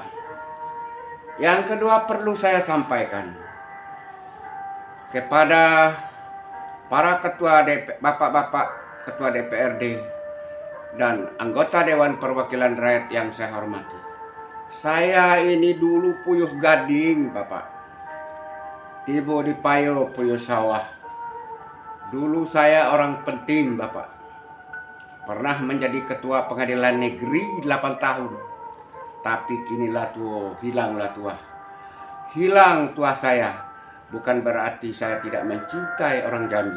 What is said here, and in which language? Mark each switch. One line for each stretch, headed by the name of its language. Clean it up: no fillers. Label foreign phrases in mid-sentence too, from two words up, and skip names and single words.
Indonesian: Yang kedua perlu saya sampaikan kepada para ketua bapak-bapak ketua DPRD dan anggota Dewan Perwakilan Rakyat yang saya hormati. Saya ini dulu puyuh gading, Bapak.
Minangkabau: Tibo di payo puyuh sawah.
Indonesian: Dulu saya orang penting, Bapak. Pernah menjadi ketua pengadilan negeri 8 tahun. Tapi kinilah tua, hilanglah tua. Hilang tua saya. Bukan berarti saya tidak mencintai orang Jambi.